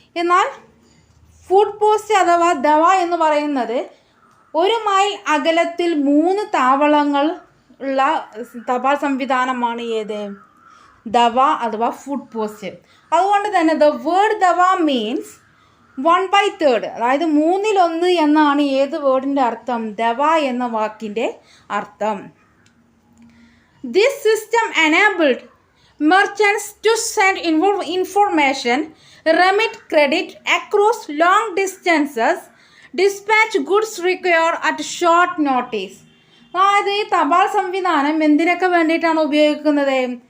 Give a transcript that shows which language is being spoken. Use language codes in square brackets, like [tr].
[ml] എന്നാൽ food post അഥവാ ദവ എന്ന് പറയുന്നത് 1 മൈൽ അകലത്തിൽ 3 താവളങ്ങൾ ഉള്ള തപാൽ സംവിധാനമാണ് ഏത്? ദവ അഥവാ ഫുഡ് പോസ്റ്റ്. അതുകൊണ്ട് തന്നെ [en] the word ദവ means 1/3, [ml] അതായത് 1/3 എന്നാണ് ഏത് വേർഡിൻ്റെ അർത്ഥം? ദവ എന്ന വാക്കിൻ്റെ അർത്ഥം. [en] This system enabled merchants to send information, remit credit across long distances, dispatch goods required at short notice. [ml] അതായത് ഈ തപാൽ സംവിധാനം എന്തിനൊക്കെ വേണ്ടിയിട്ടാണ് ഉപയോഗിക്കുന്നത്?